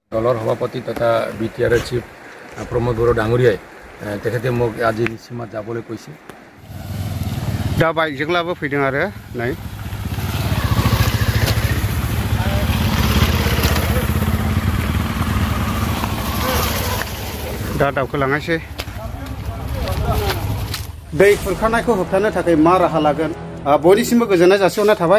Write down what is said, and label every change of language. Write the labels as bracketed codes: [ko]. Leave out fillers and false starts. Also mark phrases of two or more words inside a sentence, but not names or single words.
[as] দলৰ সভাপতি তথা BTR চিফ প্ৰমোদ বড়ো ডাঙৰীয়াই তেখেতে মোক আজি নিশ্চিমাত যাবলৈ কৈছে। [brx] दा बाइकजोंलाबो फैदों आरो नै दा दावखोलांनायसै दै खुरखानायखौ होबथानो थाखाय मा राहा लागोन बयनिसिमबो गोजोननाय जासिहरनाय थाबाय।